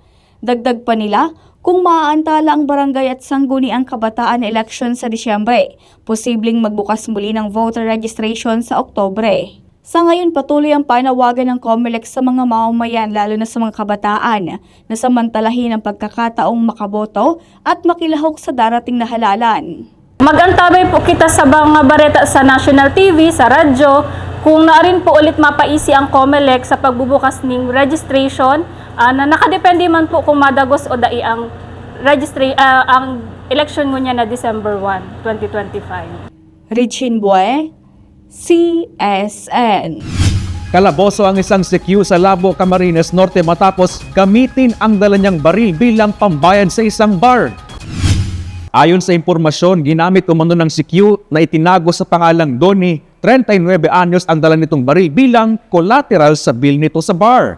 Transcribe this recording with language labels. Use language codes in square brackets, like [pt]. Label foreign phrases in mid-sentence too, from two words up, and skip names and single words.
[tl] Dagdag pa nila, kung maaantala ang barangay at sangguniang kabataan na eleksyon sa Disyembre, posibleng magbukas muli ng voter registration sa Oktubre. Sa ngayon, patuloy ang panawagan ng COMELEC sa mga mamamayan lalo na sa mga kabataan na samantalahin ang pagkakataong makaboto at makilahok sa darating na halalan. [bik] Mag-antabay po kita sa mga bareta sa National TV, sa radyo, kung naarin po ulit mapaisi ang COMELEC sa pagbubukas ng registration, na nakadepende man po kung madagos o dai ang ang election mo niya na December 1, 2025. [tl] Regine Bue, CSN. Kalaboso ang isang CQ sa Labo, Camarines Norte matapos gamitin ang dala niyang baril bilang pambayad sa isang bar. Ayon sa impormasyon, ginamit umano ng CQ na itinago sa pangalang Donnie, 39 anyos ang dala nitong baril bilang collateral sa bill nito sa bar.